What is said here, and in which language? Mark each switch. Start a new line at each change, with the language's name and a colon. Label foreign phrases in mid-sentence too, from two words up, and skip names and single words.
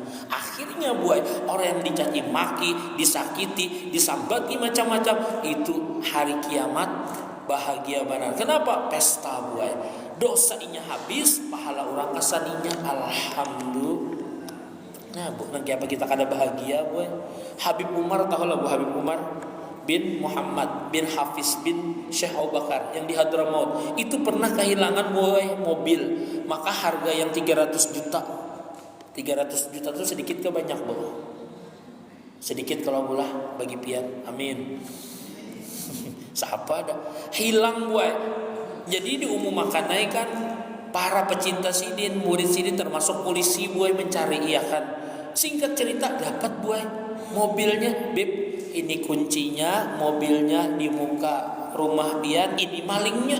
Banjar: Akhirnya buai orang yang dicaci maki, disakiti, disambati macam-macam, itu hari kiamat bahagia benar. Kenapa? Pesta buai. Dosa inya habis, pahala orang kasan inya. Alhamdulillah. Nah bu, nanti apa kita kada bahagia buai. Habib Umar, tahu lah bu Habib Umar bin Muhammad bin Hafiz bin Syekh Abu Bakar yang di Hadramaut itu pernah kehilangan buai mobil, maka harga yang 300 juta itu sedikit ke banyak bu? Sedikit kalau bulah bagi pian, amin. Siapa ada hilang buai. Jadi diumumkan kan para pecinta sidin, murid sidin termasuk polisi buai mencari iya kan. Singkat cerita dapat buai mobilnya, beb ini kuncinya, mobilnya di muka rumah pian, ini malingnya.